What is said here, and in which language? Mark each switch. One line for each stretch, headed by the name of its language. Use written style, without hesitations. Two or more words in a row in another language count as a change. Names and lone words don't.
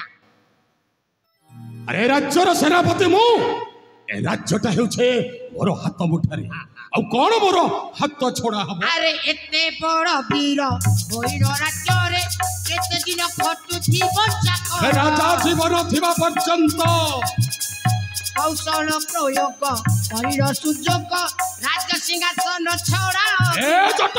Odia: ଅରେ ରାଜ୍ୟର ସେନାପତି ମୁ ଏ ରାଜ୍ୟଟା ହେଉଛେ ମୋର ହାତ ମୁଠାରେ ଆ କୋନ ମୋର ହାତ ଛୋଡ଼ା ହବୋ ଅରେ ଏତେ ବଡ଼ ବୀର ଭଇର ରାଜ୍ୟ ରେ କେତେ ଦିନ ଖଟୁ ଥି ବଚ୍ଚା ରାଜା ଜୀବନ ଥିବା ପର୍ଯ୍ୟନ୍ତ କୌଶଳ ପ୍ରୟୋଗ ଶରୀର ସୁଯୋଗ ରାଜ ସିଂହାସନ ଛୋଡ଼ା ଏ ଜଟା